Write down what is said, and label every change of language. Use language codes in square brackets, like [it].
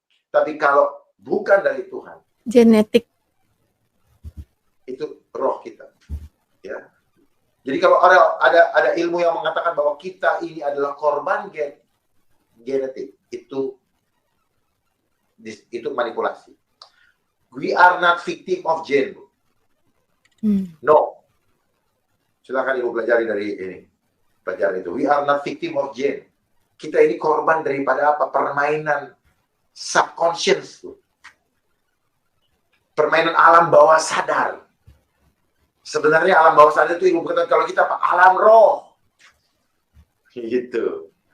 [id] Tapi kalau bukan dari Tuhan, genetik, itu roh kita, ya. Jadi kalau ada ilmu yang mengatakan bahwa kita ini adalah korban genetik, itu manipulasi. [en] We are not victim of gene. No. [id] Silakan Ibu pelajari dari ini. Pelajari itu. [en] We are not victim of gene. [id] Kita ini korban daripada apa? Permainan subconscious. Permainan alam bawah sadar. Sebenarnya alam bawah sadar itu Ibu katakan kalau kita apa? Alam roh. Gitu.